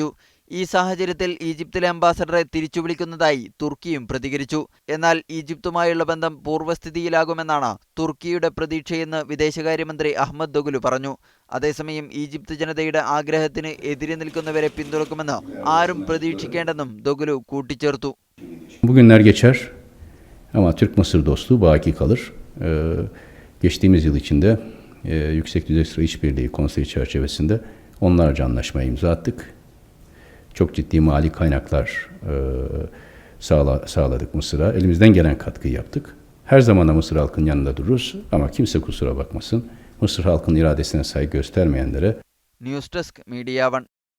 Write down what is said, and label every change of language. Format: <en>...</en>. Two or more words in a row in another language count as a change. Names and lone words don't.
<ml>ഈ സാഹചര്യത്തിൽ ഈജിപ്തിലെ അംബാസഡറെ തിരിച്ചു വിളിക്കുന്നതായി തുർക്കിയും പ്രതികരിച്ചു. എന്നാൽ ഈജിപ്തുമായുള്ള ബന്ധം പൂർവ്വസ്ഥിതിയിലാകുമെന്നാണ് തുർക്കിയുടെ പ്രതീക്ഷയെന്ന് വിദേശകാര്യമന്ത്രി അഹമ്മദ് ദൊഗുലു പറഞ്ഞു. അതേസമയം ഈജിപ്ത് ജനതയുടെ ആഗ്രഹത്തിന് എതിരെ നിൽക്കുന്നവരെ പിന്തുണക്കുമെന്ന് ആരും പ്രതീക്ഷിക്കേണ്ടെന്നും ദൊഗുലു കൂട്ടിച്ചേർത്തു.</ml> <tr>Bugünler geçer ama Türk-Mısır dostluğu baki kalır. Geçtiğimiz yıl içinde Yüksek Düzey Sıra İşbirliği Konseyi çerçevesinde onlarca anlaşmaya imza attık. Çok ciddi mali kaynaklar sağladık Mısır'a. Elimizden gelen katkıyı yaptık. Her zaman da Mısır halkının yanında dururuz ama kimse kusura bakmasın. Mısır halkının iradesine saygı göstermeyenlere.</tr> <en>news desk</en> <ml>മീഡിയ 1.</ml>